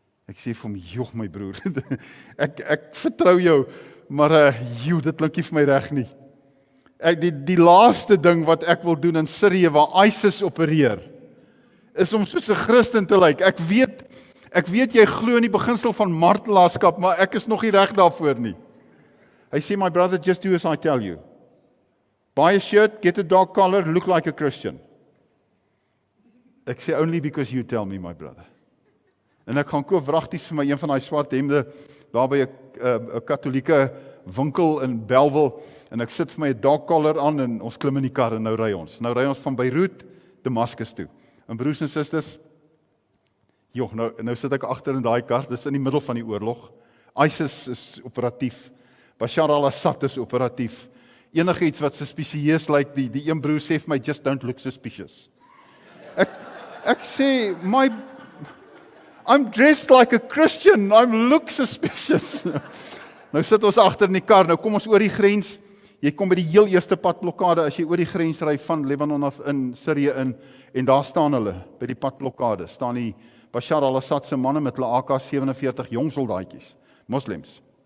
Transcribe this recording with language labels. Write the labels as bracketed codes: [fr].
[af] Ek sê vir hom, my broer, ek vertrou jou, maar dit klink nie vir my reg nie. Die laaste ding wat ek wil doen in Syrië waar ISIS opereer, is om soos 'n Christen te lyk. Ek weet jy glo in die beginsel van martelaarskap, maar ek is nog nie reg daarvoor nie. Hy sê, [en] my brother, just do as I tell you. Buy a shirt, get a dog collar, look like a Christian. [af] Ek sê, [en] only because you tell me, my brother. [af] En ek gaan koop wragties vir my een van daai swart hemde, daar by 'n katholieke winkel in Bellville, en ek sit vir my 'n dog collar aan, en ons klim in die kar, en nou ry ons. Nou ry ons van Beirut, Damascus toe. En broers en susters, nou sit ek agter in daai kar, dis in die middel van die oorlog. ISIS is operatief. Bashar al-Assad is operatief. Enige iets wat suspicieus lyk, die een broer sê vir my, [en] just don't look suspicious. [af] Ek sê, [en] I'm dressed like a Christian, I look suspicious. [af] Nou sit ons agter in die kar, nou kom ons oor die grens, jy kom by die heel eerste padblokkade, as jy oor die grens ry van Libanon af in Syrië in, en daar staan hulle, by die padblokkade, staan die Bashar al-Assad se manne met hulle AK-47 jong soldaatjies, moslems.